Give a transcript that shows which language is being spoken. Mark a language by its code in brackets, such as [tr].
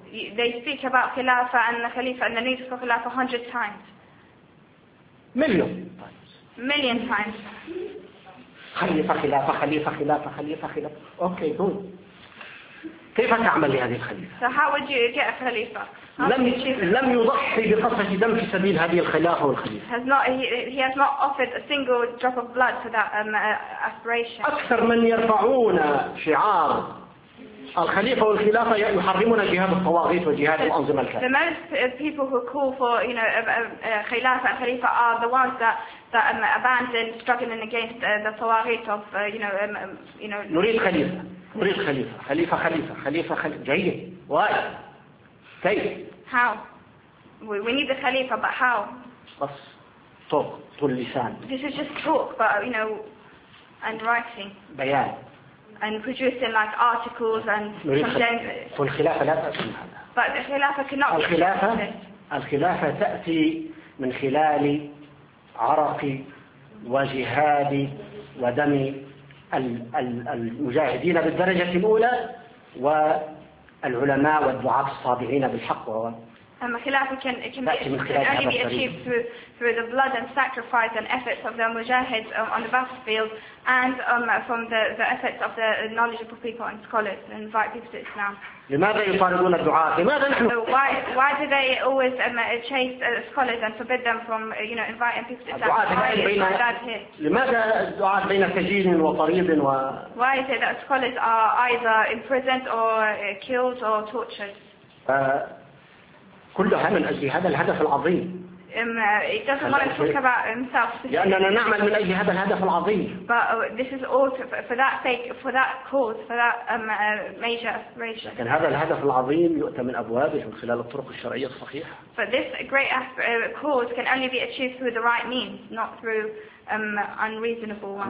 [en] They speak about خلافة and the خليفة and the need for خلافة 100 times. [ar] مليون. [en] Million times. [ar] خليفة خلافة خليفة خلافة خليفة خلافة. [en] Okay, good. [ar] كيف تعمل لهذه الخليفة؟ [en] So how would you get a خليفة؟ [ar] لم يضحي بقطرة دم في سبيل هذه الخلافة والخليفة. [en] He has not offered a single drop of blood for that aspiration. [ar] أكثر من يرفعون شعار الخليفة والخلافة يحرمون جهاد الطواغيت وجهاد الأنظمة الكافرة. [en] The most people who call for, you know, خلافة and خليفة are the ones that abandon struggling against the طواغيت of, you know. [ar] نريد خليفة. نريد خليفة. خليفة خليفة خليفة خليفة جيد. [en] Why? [ar] كيف؟ [en] How? We need the خليفة, but how? [ar] بس [en] talk. [ar] طول لسان. [en] This is just talk, but you know, and writing. [ar] بيان. [en] And producing like articles and. [ar] نريد خليفة. والخلافة لا تأتي من هذا. [en] But الخلافة cannot. [ar] الخلافة تأتي من خلال عرقي وجهادي ودمي. المجاهدين بالدرجة الأولى والعلماء والدعاة الصابعين بالحق أما خلافة [en] can only be achieved through the blood and sacrifice and efforts of the mujahid on the battlefield and from the efforts of the knowledgeable people and scholars and invite people to Islam. [ar] لماذا يطالبون الدعاة؟ لماذا نحن؟ [en] Why do they always chase scholars and forbid them from, you know, inviting people to Islam? [ar] لماذا الدعاة بين سجين وطريد و؟ [en] Why is it that scholars are either imprisoned or killed or tortured? [ar] كلها من أجل هذا الهدف العظيم. لأننا نعمل من أجل هذا الهدف العظيم. [en] But this is all for that sake, for that cause, for that major aspiration. [ar] لكن هذا الهدف العظيم يؤتى من أبوابه من خلال الطرق الشرعية الصحيحة. [en] But this great cause can only be achieved through the right means, not through unreasonable ones.